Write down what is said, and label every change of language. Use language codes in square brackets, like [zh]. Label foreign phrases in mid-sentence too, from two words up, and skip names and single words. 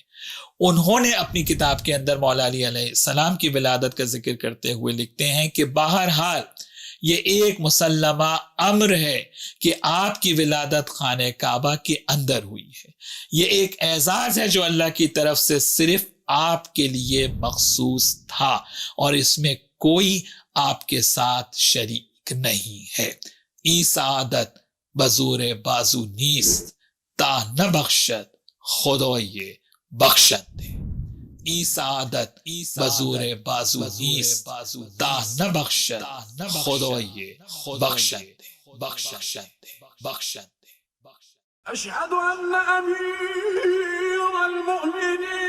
[ur] انہوں نے اپنی کتاب کے اندر مولا علی [ar] علیہ السلام [ur] کی ولادت کا ذکر کرتے ہوئے لکھتے ہیں کہ بہرحال یہ ایک مسلمہ امر ہے کہ آپ کی ولادت خانہ کعبہ کے اندر ہوئی ہے، یہ ایک اعزاز ہے جو اللہ کی طرف سے صرف آپ کے لیے مخصوص تھا اور اس میں کوئی آپ کے ساتھ شریک نہیں ہے۔ [fa] ای سعادت بزور بازو نیست تا نہ بخشد خدای بخشد دے، ای سعادت بزور بازو نیست تا نہ بخشد خدای بخشد دے، بخشد دے، بخشد دے۔ [ar] أشهد أن أمير المؤمنين